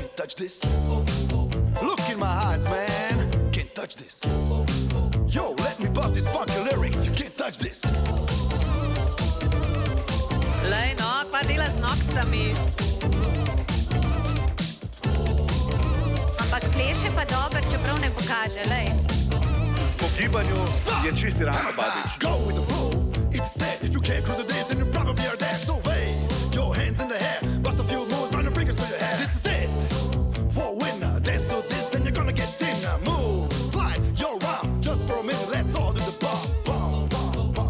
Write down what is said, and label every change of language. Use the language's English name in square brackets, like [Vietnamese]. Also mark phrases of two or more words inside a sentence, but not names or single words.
[English] touch this. Look in my eyes, man. Can't touch this. Yo, let me bust these funky lyrics. You can't touch this. [Slovenian] Lej, no, kva dela z nokcami. Ampak pleše pa dober, čeprav ne pokaže, lej. Po gibanju je čisti Ranko Hammer Badić. [English] time. Go with the flow. It's said if you can't cruise the days, then you probably are dead. So wave your hands in the air, bust a few moves, run your fingers through your hair. This is it. For a winner, dance to this, then you're gonna get thinner. Move, slide your arm, just for a minute. Let's all do the bump, bump, bump, bump.